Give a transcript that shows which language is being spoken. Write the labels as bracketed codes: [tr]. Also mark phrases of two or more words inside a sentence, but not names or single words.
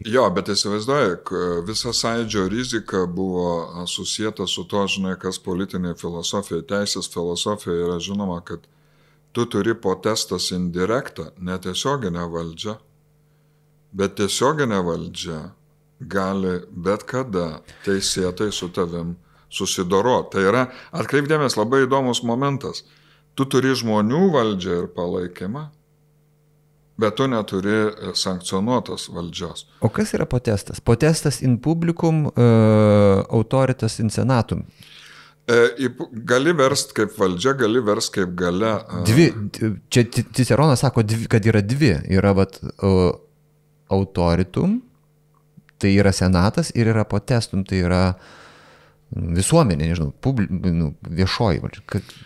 [lt] Jo, bet įsivaizduoju, visa Sąjūdžio rizika buvo susijęta su to, žinai, kas politinė filosofija, teisės filosofija yra žinoma, kad tu turi potestas indirektą, netiesioginę valdžią, bet tiesioginė valdžia gali bet kada teisėtai su tavim susidoroti. Tai yra, atkreipdėmės, labai įdomus momentas. Tu turi žmonių valdžią ir palaikymą, bet tu neturi sankcionuotos valdžios. O kas yra potestas? [la] Potestas in publicum, autoritas in senatum. [lt] Gali verst kaip valdžia, gali verst kaip galia. Čia Ciceronas sako, kad yra dvi. Yra autoritum, tai yra senatas, ir yra potestum, tai yra visuomenė, nežinau, viešoji valdžia.